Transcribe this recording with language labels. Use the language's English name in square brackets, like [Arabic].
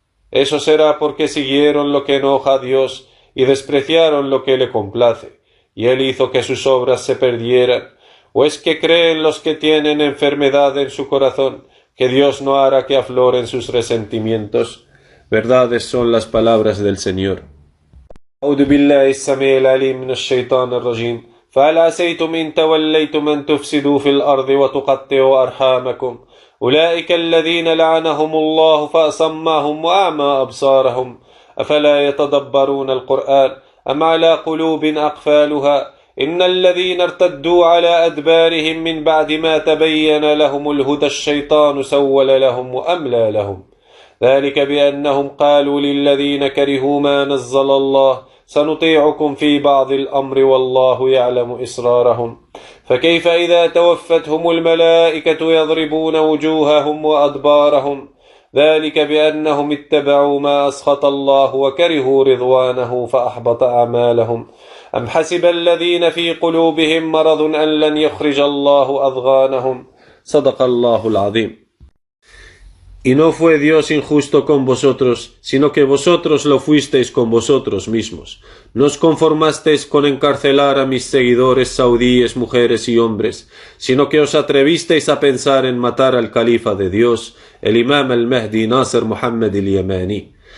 [Spanish] Eso será porque siguieron lo que enoja a Dios y despreciaron lo que le complace, y Él hizo que sus obras se perdieran. ¿O es que creen los que tienen enfermedad en su corazón que Dios no hará que afloren sus resentimientos? Verdades son las palabras del Señor. [Arabic] أعوذ بالله السميع العليم من الشيطان الرجيم فهل عسيتم إن توليتم أن تفسدوا في الأرض وتقطعوا أرحامكم أولئك الذين لعنهم الله فأصمهم وأعمى أبصارهم أفلا يتدبرون القرآن أم على قلوب أقفالها إن الذين ارتدوا على أدبارهم من بعد ما تبين لهم الهدى الشيطان سول لهم وأملى لهم ذلك بأنهم قالوا للذين كرهوا ما نزل الله سنطيعكم في بعض الأمر والله يعلم إسرارهم فكيف إذا توفتهم الملائكة يضربون وجوههم وأدبارهم ذلك بأنهم اتبعوا ما أسخط الله وكرهوا رضوانه فأحبط أعمالهم أم حسب الذين في قلوبهم مرض أن لن يخرج الله أضغانهم صدق الله العظيم. [Spanish] Y no fue Dios injusto con vosotros, sino que vosotros lo fuisteis con vosotros mismos. No os conformasteis con encarcelar a mis seguidores saudíes, mujeres y hombres, sino que os atrevisteis a pensar en matar al califa de Dios, el imam al-Mahdi Nasser Muhammad al-Yamani.